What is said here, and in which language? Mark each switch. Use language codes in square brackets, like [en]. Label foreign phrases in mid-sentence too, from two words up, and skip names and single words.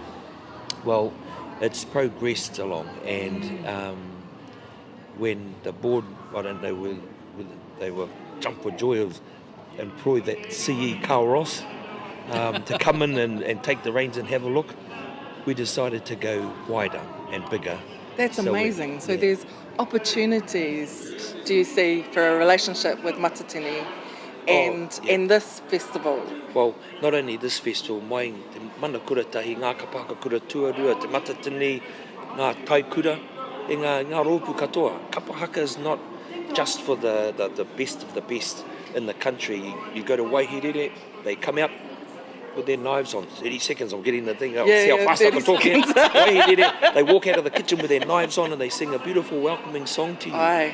[en] Well, it's progressed along, and when the board, I don't know whether they were jumped for joy of employ that CE Carl Ross to come in and take the reins and have a look. We decided to go wider and bigger. That's amazing. So there's opportunities, do you see, for a relationship with Matatini and this festival? Well, not only this festival, [mi] mai te mana kuratahi, ngā kapaka kura tuarua, te Matatini, ngā taikura, e ngā rōpū katoa. [en] Kapa haka is not just for the best of the best in the country. You go to Waihere, they come out with their knives on. 30 seconds, I'm getting the thing. See how fast I can talk here. They walk out of the kitchen with their knives on and they sing a beautiful welcoming song to you. Aye.